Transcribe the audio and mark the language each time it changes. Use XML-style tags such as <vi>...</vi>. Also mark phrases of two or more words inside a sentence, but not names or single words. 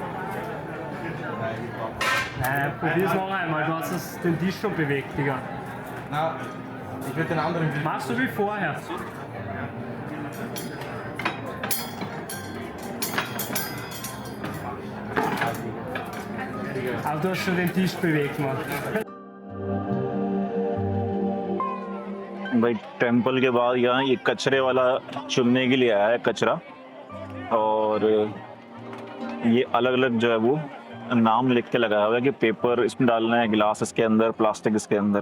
<de>Probier's noch einmal, du hast den Tisch schon bewegt, Digga. Na, ich würde den anderen. Machst du wie vorher. Aber du hast schon den Tisch bewegt, Mann.</de> <hi>भाई टेंपल के बाद यहाँ ये कचरे वाला चुनने के लिए आया है कचरा, और ये अलग अलग जो है वो नाम लिख के लगाया हुआ है कि पेपर इसमें डालना है, गिलास इसके अंदर, प्लास्टिक इसके अंदर।</hi>